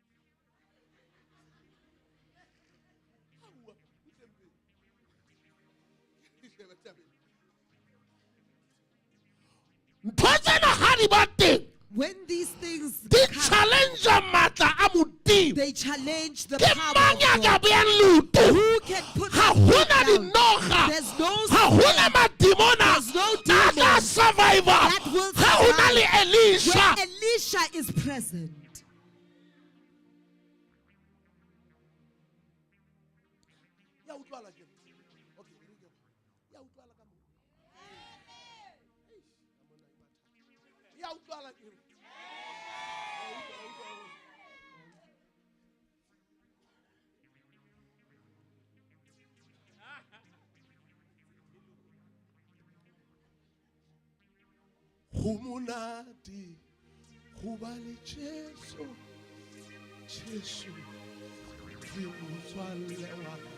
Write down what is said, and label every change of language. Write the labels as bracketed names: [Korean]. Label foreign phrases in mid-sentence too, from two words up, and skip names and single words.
[English] When these things They come, challenge the they challenge the power of God. Who can put [Southern Sotho] Ha [English] their foot [Southern Sotho] hona [English] down? [Southern Sotho] dinoga. [English] There's no [Southern Sotho] Ha hona [English] strength [Southern Sotho] madimona. [English] There's no [Southern Sotho] A [English] demon [Southern Sotho] ka survivor. [English] that will [Southern Sotho] Ha hona le [English] survive [Southern Sotho] Elisha. [English] where Elisha is present. [Southern Sotho] Ya utlwala ke. Okay, re ke. Ya utlwala ka mo. Ya utlwala ke. Humunati, hubali Jesu, Jesu, kimuswalewa.